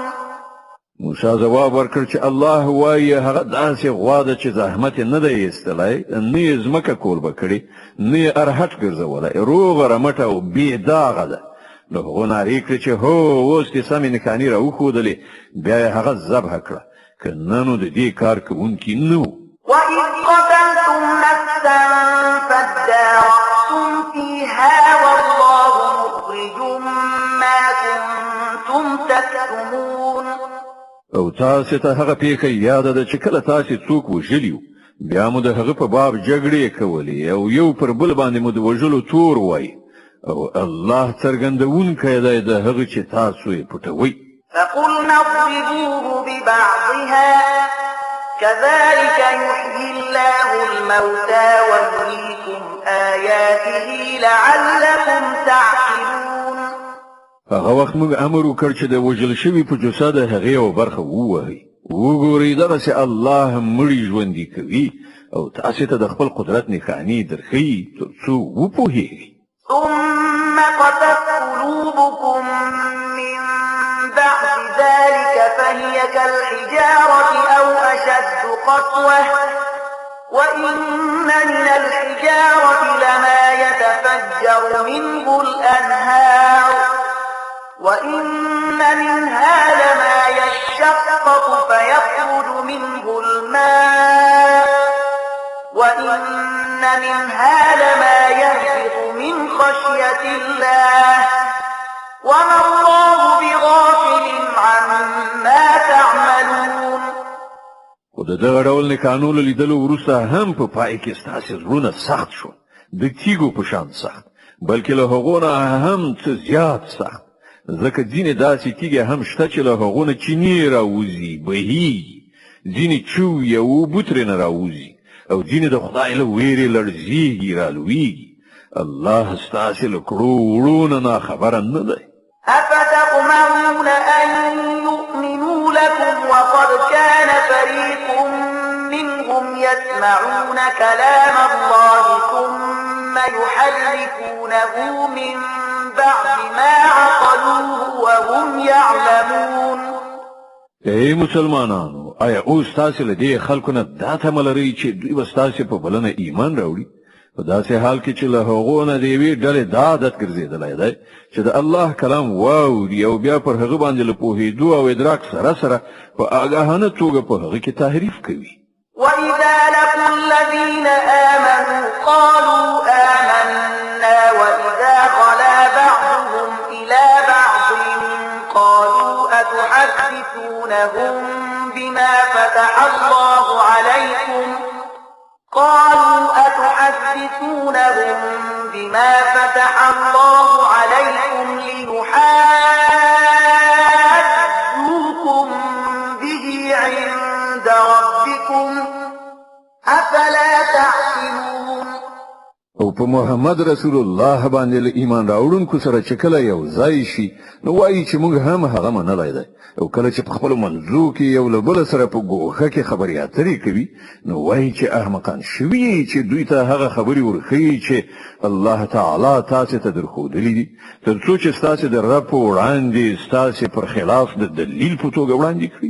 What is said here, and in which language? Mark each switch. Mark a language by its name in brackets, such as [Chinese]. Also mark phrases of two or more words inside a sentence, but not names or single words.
[Pashto] موسی جواب ورکړ چې الله وایي هغه داسې غوا ده چې زحمت یې نه دی ایستلی نه یې ځمکه کوربه کړې نه یې ارهټ ګرځولی روغه رمټه او بې داغه ده. نو هغو نارې کړې چې هو اوس دې سمې نښانې راوښودلې بیا یې هغه ذبح کړه که نه نو د دې کار کوونکي نه وو. [Arabic] وَإِذْ قَتَلْتُمْ نَفْسًا فَادَّارَأْتُمْ فِيهَا وَاللَّهُ مُخْرِجٌ مَا كُنتُمْ تَكْتُمُونَ. [Pashto] او تاسې ته هغه پیښه یاده ده چې کله تاسې څوک وژلي وو بیا مو د هغه په باب جګړې کولې او یو پر بل باندې مو د وژلو تور وایي او الله څرګندونکی دی د هغه چې تاسو یې پټوئ. [Arabic] فَقُلْنَا اضْرِبُوهُ بِبَعْضِهَا كَذَلِكَ يُحْيِي اللَّهُ الْمَوْتَى وَيُرِيكُمْ آيَاتِهِ لَعَلَّكُمْ تَعْقِلُونَ. [Pashto] هغه وخت موږ امر وکړ چې د وژل شوي په جسد هغې یوه برخه ووهئ. وګورئ دغسې الله مړي ژوندي کوي او تاسې ته د خپل قدرت نښانې درښیي تر څو وپوهیږئ. [Arabic] ثُمَّ قَسَتْ قُلُوبُكم مِّن بَعْدِ ذَلِكَ فَهِيَ كَالْحِجَارَةِ أَوْ أَشَدُّ قَسْوَةً وَإِنَّ مِنَ الْحِجَارَةِ لَمَا يَتَفَجَّرُ مِنْهُ الْأَنْهَارُ وَإِنَّ مِنْهَا لَمَا يَشَّقَّقُ فَيَخْرُجُ مِنْهُ الْمَاءُ وَإِنَّ مِنْهَا لَمَا يَهْبِطُ مِنْ خَشْيَةِ اللَّهِ وما الله بغافل عما تعملون. [Pashto] خو د دغه ډول نښانو له لیدلو وروسته هم په پای کې ستاسې زړونه سخت شول، د تیږو په شان سخت، بلکې له هغو نه هم څه زیات سخت، ځکه ځینې داسې تیږې هم شته چې له هغو نه چینې راوځي، بهیږي، ځینې چوي او اوبه ترېنه راوځي، او ځینې د خدای له ویرې لړزیږي، رالویږي. الله ستاسې له کړو وړو نه ناخبره نه دی. [Arabic] أفتطمعون أن يؤمنوا لكم وقد كان فريق منهم يسمعون كلام الله ثم يحرفونه من بعد ما عقلوه وهم يعلمون. [Pashto] ای مسلمانانو، آیا اوس تاسې له دې خلکو نه دا تمه لرئ چې دوی به ستاسې په بلنه ایمان راوړي؟ په داسې حال کې چې له هغو نه د یوې ډلې دا عادت ګرځېدلی دی چې د الله کلام واوري او بیا پر هغه باندې له پوهېدو او ادراک سره سره په آګاهانه توګه په هغه کې تحریف کوي. [Arabic] وإذا لقوا الذين آمنوا قالوا آمنا وإذا خلا بعضهم إلى بعض قالوا أتحدثونهم بما فتح الله عليكم ليحاجوكم به عند ربكم أفلا تعقلون. [Pashto] او په محمد رسول الله باندې له ایمان راوړونکو سره چې کله یو ځای شي نو وایي چې موږ هم هغه منلی دی، او کله چې په خپلو منځو کې یو له بله سره په ګوښه کې خبرې اترې کوي نو وایي چې احمقان شوي چې دوی ته هغه خبرې ورښیي چې الله تعالی تاسې ته درښودلي دي، تر څو چې ستاسې د رب په وړاندې ستاسې پر خلاف د دلیل په توګه وړاندې کړي.